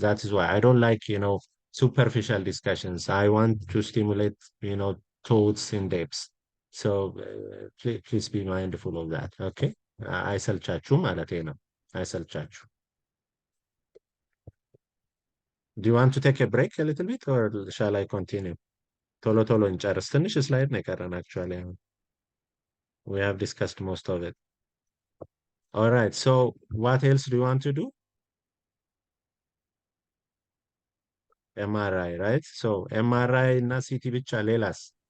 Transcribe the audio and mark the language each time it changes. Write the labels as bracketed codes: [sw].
[en] That is why I don't like, superficial discussions. I want to stimulate, thoughts in depth. So please be mindful of that, okay? [am] አይሰልቻችሁ ማለቴ ነው። አይሰልቻችሁ. [en] Do you want to take a break a little bit or shall I continue? [am] ቶሎ ቶሎ እንጨርስ። ትንሽ ስላይድ ነው የቀረን actually. [en] We have discussed most of it. All right, so what else do you want to do? MRI, right? So MRI እና CT [am] ብቻ ሌላስ?